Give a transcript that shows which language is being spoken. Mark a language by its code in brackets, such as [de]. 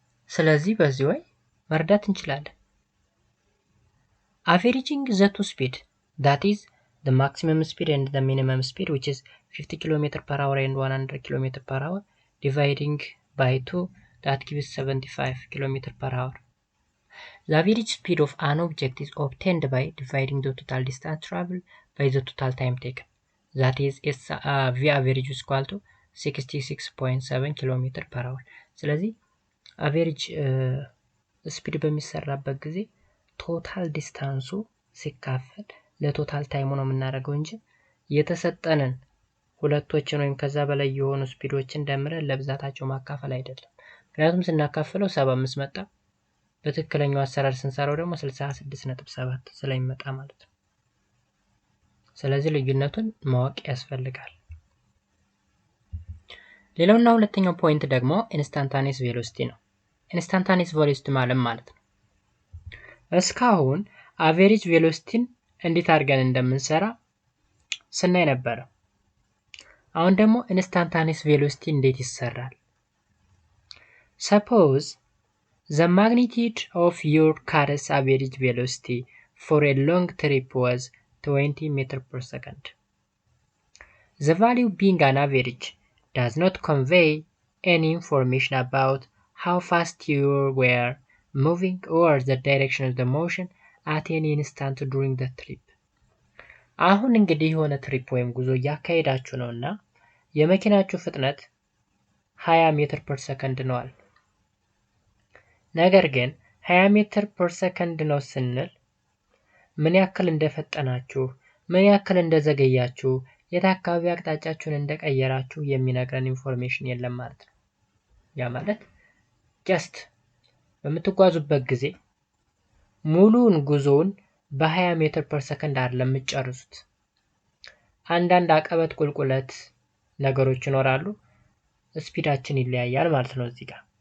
[am] ስለዚህ በዚህ ወይ መርዳት እንችላለን [en] averaging the two speed that is the maximum speed and the minimum speed which is 50 km per hour and 100 km per hour dividing by 2 that gives 75 km per hour the average speed of an object is obtained by dividing the total distance traveled by the total time taken that is v average is equal to 66.7 km/h [am] ስለዚህ አቨሬጅ ስፒድ በሚሰራበት ጊዜ ቶታል ዲስታንሱ ሲካፈል ለቶታል ታይሙ ነው የምናደርገው እንጂ የተሰጠንን ሁለቶችን ወይም ከዛ በላይ የሆኑ ስፒዶችን ደምረን ለብዛታቸው ማካፈል አይደለም። ምክንያቱም ስናካፍለው 75 መጣ፣ በትክክለኛው አሰራር ስንሰራው ደግሞ 66.7 ስለሚመጣ ማለት ነው። ስለዚህ ልዩነቱን ማወቅ ያስፈልጋል። ሌላውና ሁለተኛው ፖይንት ደግሞ ኢንስታንታኒየስ ቬሎሲቲ ነው። ኢንስታንታኒየስ ቬሎሲቲ ማለት ነው እስካሁን አቨሬጅ ቬሎሲቲን እንዴት አድርገን እንደምንሰራ ስናይ ነበር። አሁን ደግሞ ኢንስታንታኒየስ ቬሎሲቲ እንዴት ይሰራል? [en] Suppose the magnitude of your car's average velocity for a long trip was 20 meters per second. The value being an average does not convey any information about how fast you were moving or the direction of the motion at any instant during the trip. [am] አሁን እንግዲህ የሆነ ትሪፕ ወይም ጉዞ እያካሄዳችሁ ነውና የመኪናችሁ ፍጥነት 20 ሜትር ፐር ሰከንድ ነው አለ። ነገር ግን 20 ሜትር ፐር ሰከንድ ነው ስንል ምን ያክል እንደፈጠናችሁ፣ ምን ያክል እንደዘገያችሁ፣ የት አካባቢ አቅጣጫችሁን እንደቀየራችሁ የሚነግረን ኢንፎርሜሽን የለም ማለት ነው። ያ ማለት ጀስት በምትጓዙበት ጊዜ ሙሉን ጉዞውን በ20 ሜትር ፐር ሰከንድ አይደለም የምትጨርሱት። አንዳንድ አቀበት ቁልቁለት ነገሮች ይኖራሉ፣ ስፒዳችን ይለያያል ማለት ነው። እዚህ ጋር